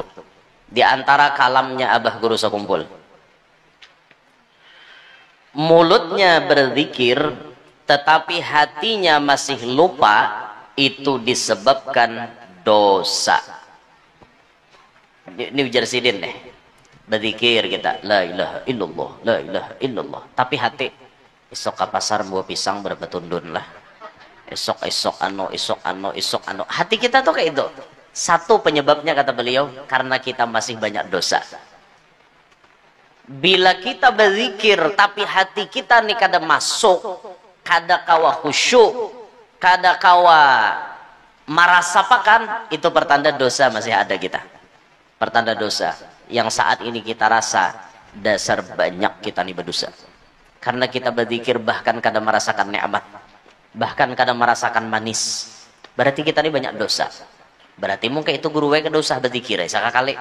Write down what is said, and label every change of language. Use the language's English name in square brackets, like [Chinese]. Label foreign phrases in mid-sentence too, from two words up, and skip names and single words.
[Indonesian] Di antara kalamnya abah guru sekumpul. Mulutnya berzikir tetapi hatinya masih lupa, itu disebabkan dosa. [Banjar] Ini ujar sidin deh. Berzikir kita [Arabic] لا إله إلا الله، لا إله إلا الله, [Banjar] tapi hati esok ke pasar buah pisang berapa tundun lah. Esok ano. Hati kita tuh kayak itu. [Indonesian] Satu penyebabnya kata beliau karena kita masih banyak dosa. [Banjar] Bila kita berzikir tapi hati kita nih kada masuk, kada kawa khusyuk, kada kawa marasapakan, [Indonesian] itu pertanda dosa masih ada kita. Pertanda dosa yang saat ini kita rasa dasar banyak kita nih berdosa. Karena kita berzikir bahkan kadang merasakan nikmat, bahkan kadang merasakan manis. Berarti kita ini banyak dosa. Berarti mungkin itu guru we dosa berzikir ya sekali.